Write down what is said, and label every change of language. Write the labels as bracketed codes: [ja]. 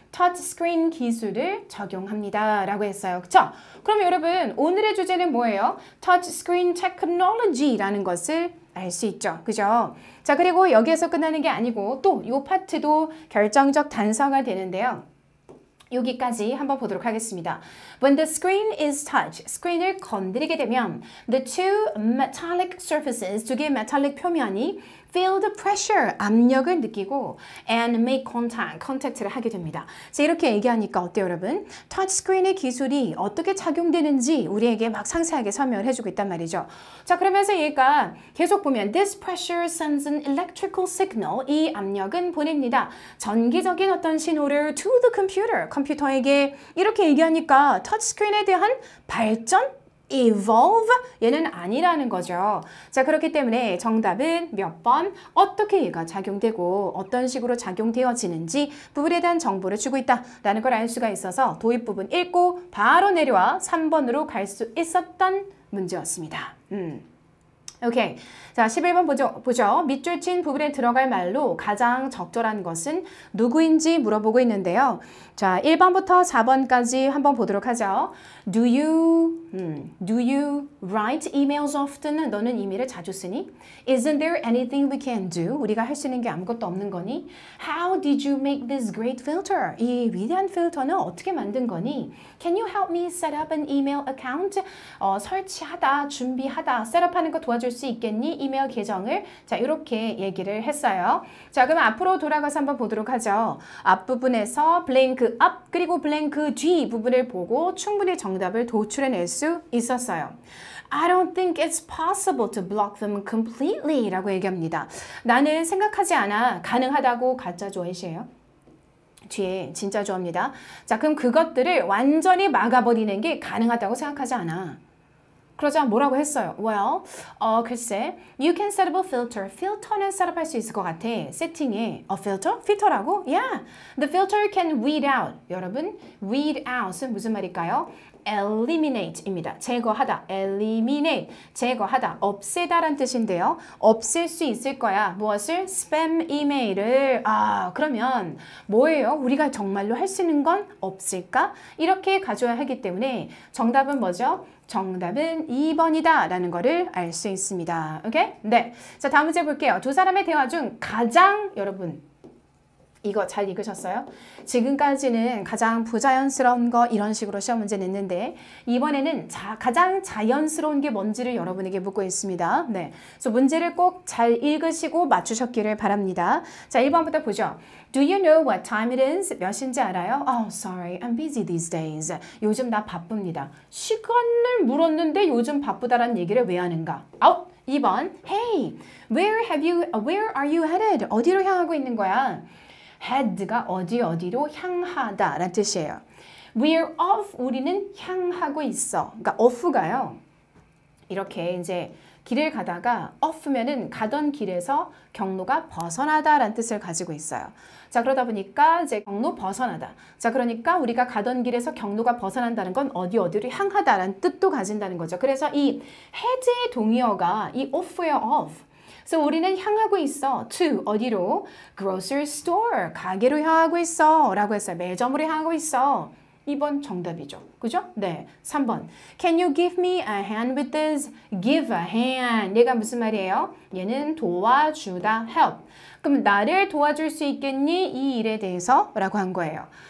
[ko] touchscreen 기술을 적용합니다. 라고 했어요. 그쵸? 그럼 여러분, 오늘의 주제는 뭐예요? touchscreen technology라는 것을 알 수 있죠. 그죠? 자, 그리고 여기에서 끝나는 게 아니고 또 이 파트도 결정적 단서가 되는데요. 여기까지 한번 보도록 하겠습니다. [en] When the screen is touched, [ko] 스크린을 건드리게 되면 [en] the two metallic surfaces, [ko] 두 개의 메탈릭 표면이 [en] feel the pressure, [ko] 압력을 느끼고 [en] and make contact, [ko] 컨택트를 하게 됩니다. 자, 이렇게 얘기하니까 어때요, 여러분? 터치스크린의 기술이 어떻게 작용되는지 우리에게 막 상세하게 설명을 해주고 있단 말이죠. 자, 그러면서 얘가 계속 보면 [en] this pressure sends an electrical signal, [ko] 이 압력은 보냅니다. 전기적인 어떤 신호를 [en] to the computer, [ko] 컴퓨터에게 이렇게 얘기하니까 터치스크린에 대한 발전? evolve? 얘는 아니라는 거죠. 자, 그렇기 때문에 정답은 몇 번, 어떻게 얘가 작용되고 어떤 식으로 작용되어지는지 부분에 대한 정보를 주고 있다라는 걸 알 수가 있어서 도입 부분 읽고 바로 내려와 3번으로 갈 수 있었던 문제였습니다. 오케이. 자, 11번 보죠. 밑줄 친 부분에 들어갈 말로 가장 적절한 것은 누구인지 물어보고 있는데요. 자, 1번부터 4번까지 한번 보도록 하죠. [en] Do you Do you write emails often? [ko] 너는 이메일을 자주 쓰니? [en] Isn't there anything we can do? [ko] 우리가 할 수 있는 게 아무것도 없는 거니? [en] How did you make this great filter? [ko] 이 위대한 필터는 어떻게 만든 거니? [en] Can you help me set up an email account? [ko] 설치하다, 준비하다, 셋업하는 거 도와줄 수 있겠니? 이메일 계정을. 자, 이렇게 얘기를 했어요. 자, 그럼 앞으로 돌아가서 한번 보도록 하죠. 앞부분에서 blank up 그리고 blank 뒤 부분을 보고 충분히 정답을 도출해낼 수 있었어요. [en] I don't think it's possible to block them completely [ko] 라고 얘기합니다. 나는 생각하지 않아. 가능하다고 가짜 조회시예요. 뒤에 진짜 조합니다. 자, 그럼 그것들을 완전히 막아버리는 게 가능하다고 생각하지 않아. 그러자 뭐라고 했어요? [en] Well, [ko] 글쎄, [en] you can set up a filter. [ko] 필터는 셋업할 수 있을 것 같아. 세팅에 [en] filter? [ko] 필터라고? [en] Yeah. The filter can weed out. [ko] 여러분, weed out은 무슨 말일까요? eliminate입니다. 제거하다. eliminate. 제거하다. 없애다란 뜻인데요. 없앨 수 있을 거야. 무엇을? 스팸 이메일을. 그러면 뭐예요? 우리가 정말로 할 수 있는 건 없을까? 이렇게 가져야 하기 때문에 정답은 뭐죠? 정답은 2번이다 라는 거를 알 수 있습니다. 오케이? 네. 자, 다음 문제 볼게요. 두 사람의 대화 중 가장 여러분 이거 잘 읽으셨어요? 지금까지는 가장 부자연스러운 거 이런 식으로 시험 문제 냈는데 이번에는 가장 자연스러운 게 뭔지를 여러분에게 묻고 있습니다. 네, 그래서 문제를 꼭 잘 읽으시고 맞추셨기를 바랍니다. 자, 1번부터 보죠. [en] Do you know what time it is? [ko] 몇인지 알아요? [en] Oh, sorry, I'm busy these days. [ko] 요즘 나 바쁩니다. 시간을 물었는데 요즘 바쁘다라는 얘기를 왜 하는가? [en] 2번, Hey, where are you headed? [ko] 어디로 향하고 있는 거야? head가 어디로 향하다 라는 뜻이에요. [en] We're off, [ko] 우리는 향하고 있어. 그러니까 off가요. 이렇게 이제 길을 가다가 off면은 가던 길에서 경로가 벗어나다 라는 뜻을 가지고 있어요. 자, 그러다 보니까 이제 경로 벗어나다. 자, 그러니까 우리가 가던 길에서 경로가 벗어난다는 건 어디로 향하다 라는 뜻도 가진다는 거죠. 그래서 이 head의 동의어가 이 off예요, off. 그래서 우리는 향하고 있어. to 어디로? [en] grocery store [ko] 가게로 향하고 있어 라고 했어요. 매점으로 향하고 있어. 2번 정답이죠. 그죠? 네. [en] 3번 Can you give me a hand with this? give a hand. [ko] 얘가 무슨 말이에요? 얘는 도와주다. help. 그럼 나를 도와줄 수 있겠니? 이 일에 대해서 라고 한 거예요.